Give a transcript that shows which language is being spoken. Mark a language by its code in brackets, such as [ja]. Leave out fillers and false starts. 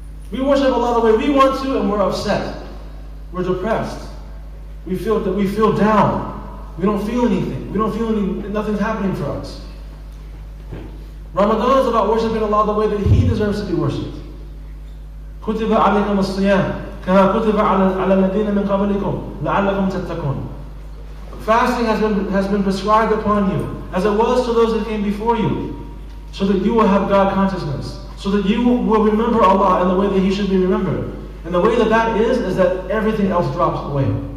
[en] We worship Allah the way we want to and we're upset. We're depressed. We feel down. We don't feel anything. Nothing's happening for us. Ramadan is about worshiping Allah the way that He deserves to be worshipped. [ar] كتب عليكم الصيام كما كتب على الذين من قبلكم لعلكم تتقون. [en] Fasting has been prescribed upon you, as it was to those that came before you, so that you will have God consciousness, so that you will remember Allah in the way that He should be remembered. And the way that is that everything else drops away.